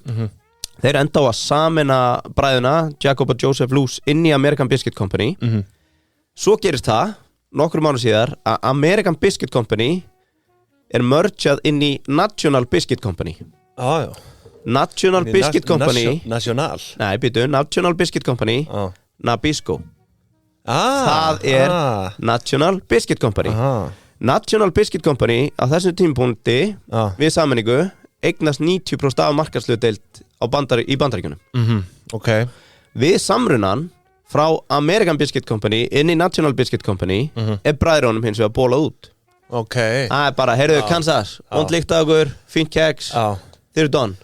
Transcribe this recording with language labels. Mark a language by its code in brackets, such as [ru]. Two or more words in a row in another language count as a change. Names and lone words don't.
[is] Þeir enda á að sameina bræðuna Jacob og Joseph Loos inn í American Biscuit Company. Svo gerist það nokkrum árum síðar að American Biscuit Company er mergeað inn í National Biscuit Company. National Biscuit Company. National? Nei, býtu, National Biscuit Company Nabisco. Það National Biscuit Company. National Biscuit Company á þessum tímapunkti við sameiningu eignast 90% af markaðshlutdeild í Bandaríkjunum. Okay. Við samrunan frá American Biscuit Company inn í National Biscuit Company bræðrunum hins vegar bólað út. Okay. Það bara, heyrðu, Kansas, líkt að okkur, fínt keks, þeir eru done.